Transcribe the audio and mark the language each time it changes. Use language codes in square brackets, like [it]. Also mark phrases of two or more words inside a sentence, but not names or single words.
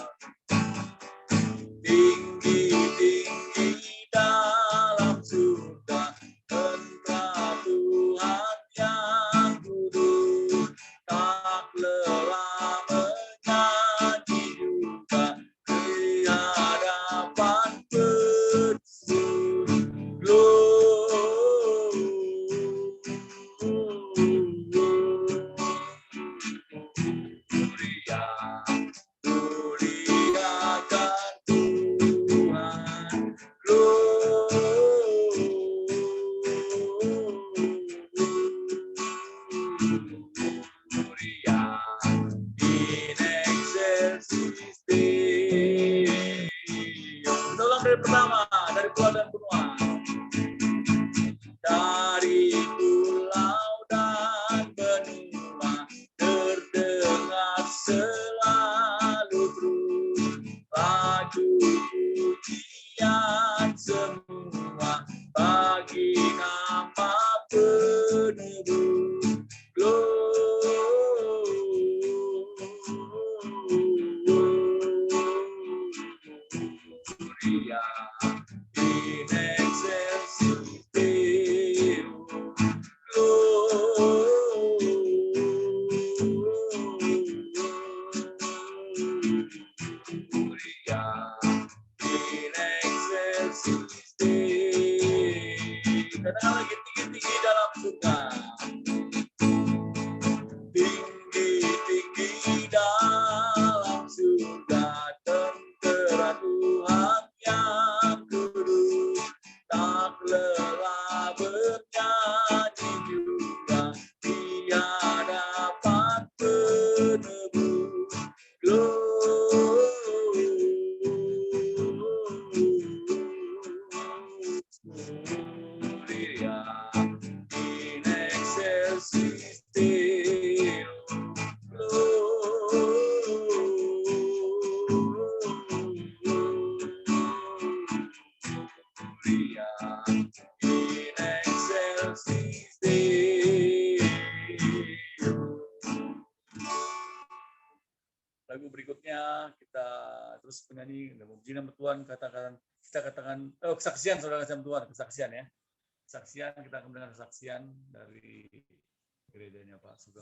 [id] Tinggi-tinggi dalam surga, Engkau Tuhan yang kudus, tak lelah menyanyi juga di hadapan Kristus. Gloria, muliakan Tuhan. [la] Gloria in excelsis Deo. [id] Tolong dari pertama, dari pulau dan benua. Dari pulau dan benua terdengar selalu terus lagu pujian semua bagi nama penebus. [la] Gloria in excelsis Deo. Gloria in excelsis Deo. [id] Katakan lagi, tinggi-tinggi dalam surga. Tinggi-tinggi dalam surga, tentera Tuhan yang kudus, tak lelah bernyanyi juga di hadapan penebus. [la] Gloria in excelsis Deo. Gloria in excelsis Deo. [id] Lagu berikutnya kita terus penyanyi memuji nama Tuhan, katakan kesaksian, saudara kasih Tuhan, kesaksian ya. Kesaksian, kita akan mendengar kesaksian dari gerejanya Pak Sugeng.